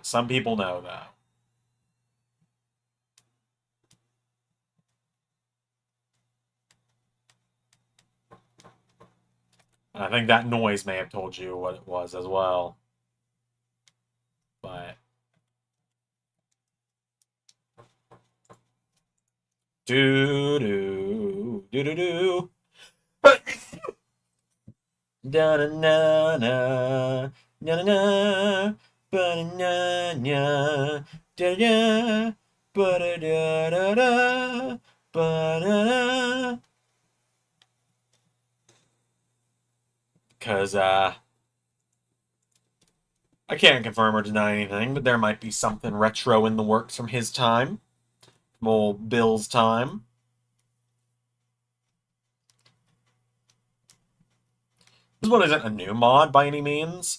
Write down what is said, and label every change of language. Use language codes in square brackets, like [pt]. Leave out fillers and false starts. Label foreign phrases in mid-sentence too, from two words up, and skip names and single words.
[en] Some people know, though. And I think that noise may have told you what it was as well. But... Do-do, do-do-do. Da na na na na na na ba na na da da ba da da da da ba da da. Cause I can't confirm or deny anything, but there might be something retro in the works from his time, from old Bill's time. This one isn't a new mod by any means.